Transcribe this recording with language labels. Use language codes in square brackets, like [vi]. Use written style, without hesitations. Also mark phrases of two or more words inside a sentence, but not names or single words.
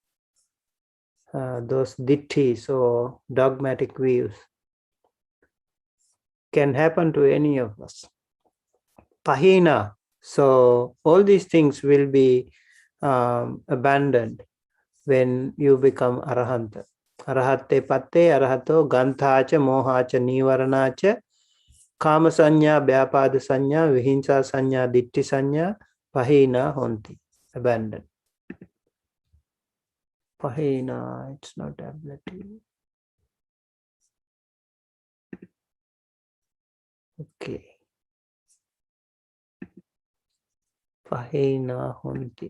[en] Those ditthis or dogmatic views can happen to any of us. Pahina. So all these things will be abandoned when you become arahanta. [pi] Arahatte patte arahato ganthacha mohacha nivaranacha kama sanya vyapada sanya vihinsa sanya ditti sanya pahina honti. [en] Abandoned. Pahina, it's not ablative. Okay. [pi] Pahina honti.